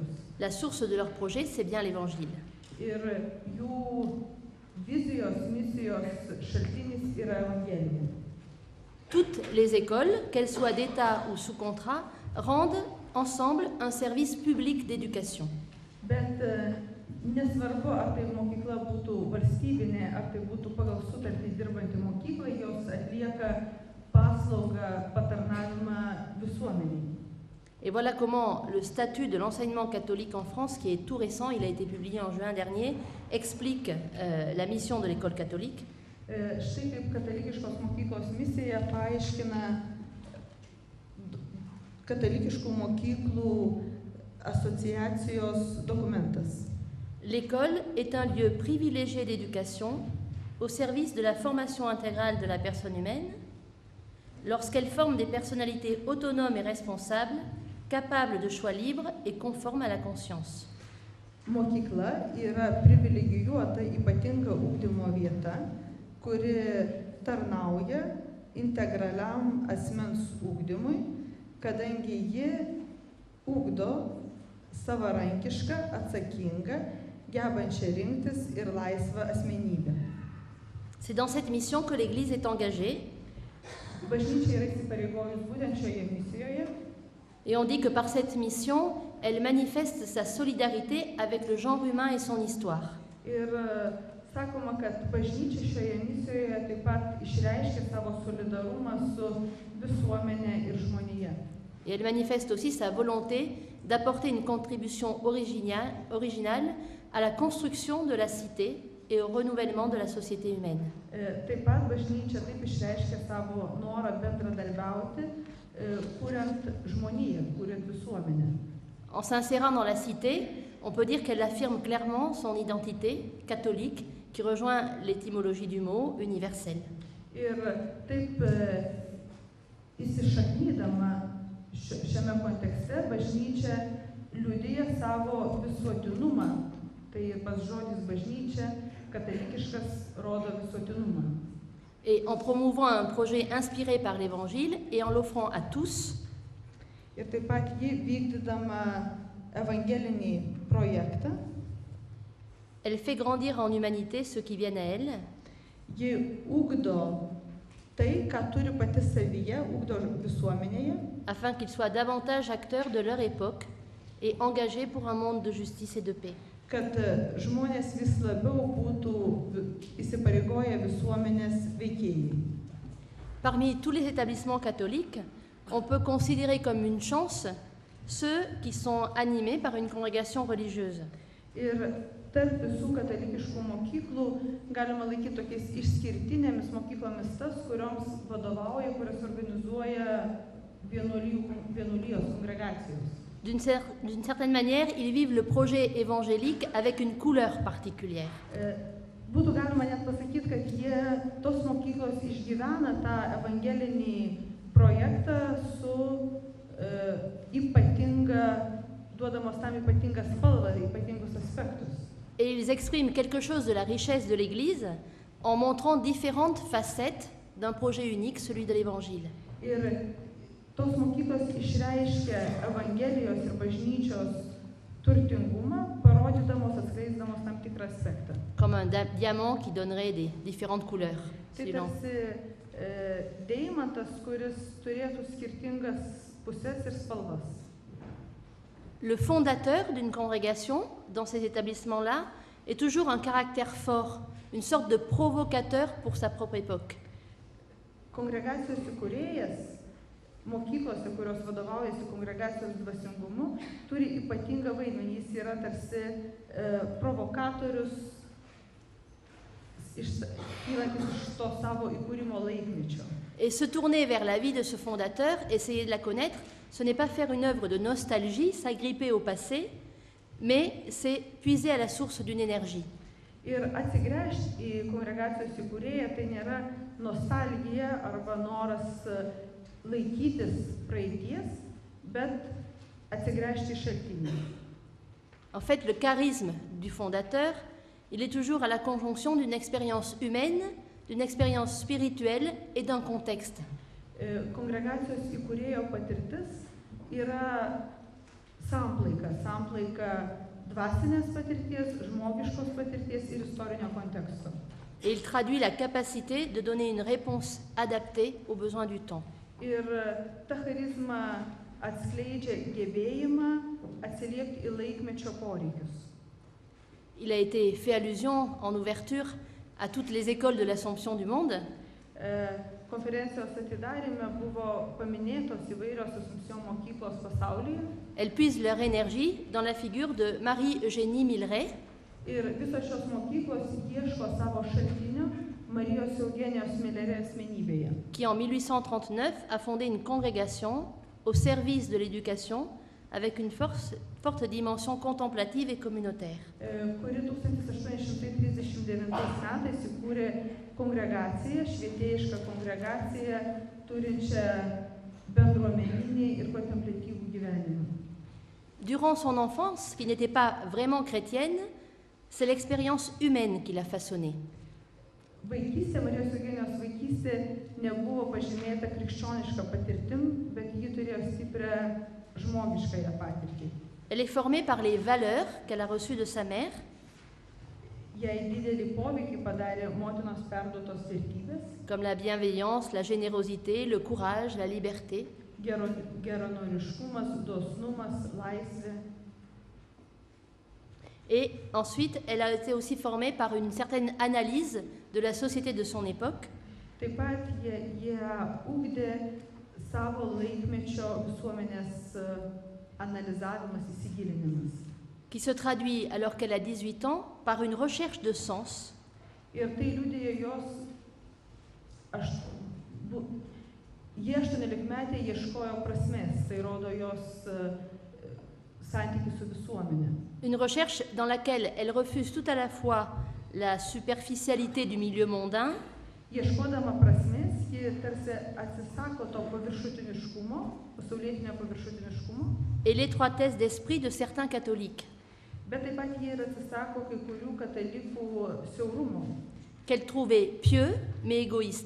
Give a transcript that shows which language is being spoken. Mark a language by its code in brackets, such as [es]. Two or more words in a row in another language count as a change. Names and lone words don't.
[fr] La source de leur projet, c'est bien l'Évangile. [lt] Ir jų vizijos, misijos šaltinis yra evangelija. [fr] Toutes les écoles, qu'elles soient d'État ou sous contrat, rendent ensemble un service public d'éducation. [lt] Bet nesvarbu, ar tai mokykla būtų valstybinė, ar tai būtų pagal sutartį dirbanti mokykla, jos atlieka paslaugą, patarnavimą visuomeniai. [fr] Et voilà comment le statut de l'enseignement catholique en France, qui est tout récent, il a été publié en juin dernier, explique la mission de l'école catholique. [lt] Štai kaip katalikiškos mokyklos misija paaiškina katalikiškų mokyklų asociacijos dokumentas. [fr] L'école est un lieu privilégié d'éducation au service de la formation intégrale de la personne humaine, lorsqu'elle forme des personnalités autonomes et responsables, capables de choix libres et conformes à la conscience. [lt] Mokykla yra privilegijuota ypatinga ugdymo vieta, kuri tarnauja integraliam asmens ugdymui, kadangi ji ugdo savarankišką, atsakingą, gebančią rinktis ir laisvą asmenybę. [fr] C'est dans cette mission que l'Église est engagée. [lt] Bažnyčia yra įsipareigojus būtent šioje misijoje. [fr] Et on dit que par cette mission, elle manifeste sa solidarité avec le genre humain et son histoire. [lt] Ir sakoma, kad bažnyčia šioje misijoje taip pat išreiškia savo solidarumą su visuomenė ir žmonija. [fr] Et elle manifeste aussi sa volonté d'apporter une contribution originale à la construction de la cité et au renouvellement de la société humaine. [lt] Taip pat bažnyčia taip išreiškia savo norą bendradarbiauti, kuriant žmoniją, kuriant visuomenę. [fr] En s'insérant dans la cité, on peut dire qu'elle affirme clairement son identité catholique qui rejoint l'étymologie du mot universel. [lt] Ir taip įsišaknydama šiame kontekste bažnyčia liudija savo visuotinumą. Tai pats žodis bažnyčia katalikiškas rodo visuotinumą. [fr] Et en promouvant un projet inspiré par l'Évangile et en l'offrant à tous, [lt] Ir taip pat ji vykdydama evangelinį projektą, [fr] elle fait grandir en humanité ceux qui viennent à elle, [lt] ji ugdo tai, ką turi pati savyje, ugdo visuomenėje, [fr] afin qu'ils soient davantage acteurs de leur époque et engagés pour un monde de justice et de paix. [lt] kad žmonės vis labiau būtų įsipareigoję visuomenės veikėjai. [fr] Parmi tous les établissements catholiques, on peut considérer comme une chance ceux qui sont animés par une congrégation religieuse. [lt] Ir tarp visų katalikiškų mokyklų galima laikyti tokiais išskirtinėmis mokyklomis tas, kurioms vadovauja, kurias organizuoja vienuolijos kongregacijos. [fr] D'une certaine manière, ils vivent le projet évangélique avec une couleur particulière. [lt] Būtų galima net pasakyti, kad tos mokyklos išgyvena tą evangelinį projektą su duodamos tam ypatingą spalvą, ypatingus aspektus. [fr] Et ils expriment quelque chose de la richesse de l'Église en montrant différentes facettes d'un projet unique, celui de l'Évangile. [lt] Ir tos mokyklos išreiškia Evangelijos ir bažnyčios turtingumą, parodydamos, atskleisdamos tam tikrą aspektą. [fr] Comme un diamant qui donnerait des différentes couleurs. [lt] Tai tarsi deimantas, kuris turėtų skirtingas pusės ir spalvas. [fr] Le fondateur d'une congrégation, dans ces établissements-là, est toujours un caractère fort, une sorte de provocateur pour sa propre époque. [lt] Kongregacijos įkūrėjas mokyklose, kurios vadovaujasi kongregacijos dvasingumu, turi ypatingą vaidmenį. Jis yra tarsi provokatorius, kylantis iš to savo įkūrimo laikmečio. [fr] Et se tourner vers la vie de ce fondateur, essayer de la connaître, ce n'est pas faire une œuvre de nostalgie, s'agripper au passé, mais c'est puiser à la source d'une énergie. [lt] Ir atsigręžti į kongregacijos įkūrėją, tai nėra nostalgija arba noras laikytis praeities, bet atsigręžti į šaltinį. [fr] En fait, le charisme du fondateur, il est toujours à la conjonction d'une expérience humaine, d'une expérience spirituelle et d'un contexte. [lt] Kongregacijos įkūrėjo patirtis yra samplaika dvasinės patirties, žmogiškos patirties ir istorinio konteksto. [fr] Et il traduit la capacité de donner une réponse adaptée aux besoins du temps. [lt] Ir ta charizma atskleidžia gebėjimą atsiliepti į laikmečio poreikius. [fr] Il a été fait allusion en ouverture à toutes les écoles de l'Assomption du monde. [lt] Konferencijos atidaryme buvo paminėtos įvairios Assumption mokyklos pasaulyje. [fr] Elles puisent leur énergie dans la figure de Marie-Eugénie Milleret, [lt] Ir visos šios mokyklos ieško savo šaltinio Marijos Eugenijos Millerė asmenybėje, [fr] qui en 1839 a fondé une congrégation au service de l'éducation avec une forte dimension contemplative et communautaire. [lt] Kuri 1839 metais įkūrė kongregaciją, švietėjišką kongregaciją, turinčią bendruomeninį ir kontemplatyvų gyvenimą. [fr] Durant son enfance, qui n'était pas vraiment chrétienne, c'est l'expérience humaine qui l'a façonnée. [lt] Vaikystė, Marijos Eugenijos vaikystė nebuvo pažymėta krikščioniška patirtim, bet ji turėjo stiprią žmogiškąją patirtį. [fr] Elle est formée par les valeurs qu'elle a reçues de sa mère. [lt] jai didelį poveikį padarė motinos perduotos vertybės, [fr] comme la bienveillance, la générosité, le courage, la liberté. [lt] geranoriškumas, dosnumas, laisvė. [fr] Et ensuite, elle a été aussi formée par une certaine analyse de la société de son époque. [lt] Taip pat jie ugdė savo laikmečio visuomenės analizavimas, įsigilinimas. [fr] Qui se traduit, alors qu'elle a 18 ans, par une recherche de sens. [lt] Ir tai liudija jie 18-metė ieškojo prasmės, tai rodo jos santykių su visuomenė. [fr] Une recherche dans laquelle elle refuse tout à la fois la superficialité du milieu mondain, [lt] Ieškodama prasmės, ji tarsi atsisako to paviršutiniškumo, pasaulietinio paviršutiniškumo, [fr] et l'étroitesse d'esprit de certains catholiques, [lt] bet taip pat ji ir atsisako kai kurių katalikų siaurumo. [fr] qu'elle trouvait pieux mais égoïstes.